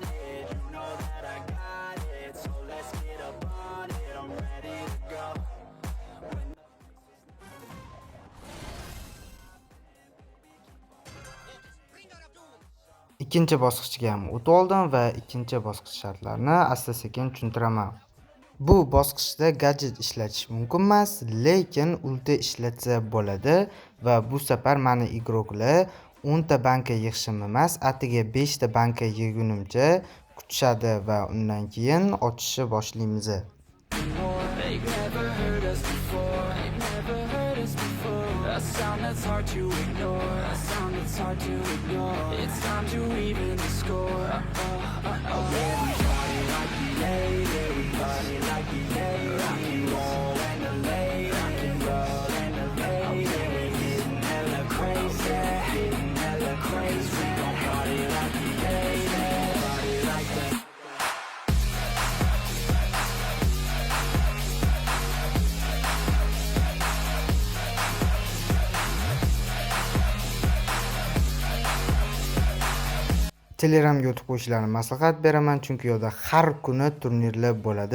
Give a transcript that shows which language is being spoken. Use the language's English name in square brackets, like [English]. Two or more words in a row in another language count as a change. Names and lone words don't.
[English] it, you know that I got it, so let's get up on it, I'm ready to go. [Uzbek] Ikkinchi bosqichga ham o'tib oldim va ikkinchi bosqich shartlarini asta-sekin tushuntiraman. Bu bosqichda gadjet ishlatish mumkin emas, lekin ulta ishlatsa bo'ladi va bu safar meni igroklar 10 ta banka yig'ishim emas, atiga 5 ta banka yig'gunimcha kutishadi va undan keyin ochishni boshlaymiz. [English] They've never heard us before, they've never heard us before. A sound that's hard to ignore, a sound that's hard to ignore. It's time to even the score. Yeah, we party like we made it, we party like we made it. Rock and roll and the late, rock and roll and the late. We're getting hella crazy, getting hella crazy. We gon' party like we made it, party like that. [Uzbek] Telegramga o'tib qo'yishlarini maslahat beraman, chunki yo'da har kuni turnirlar bo'ladi.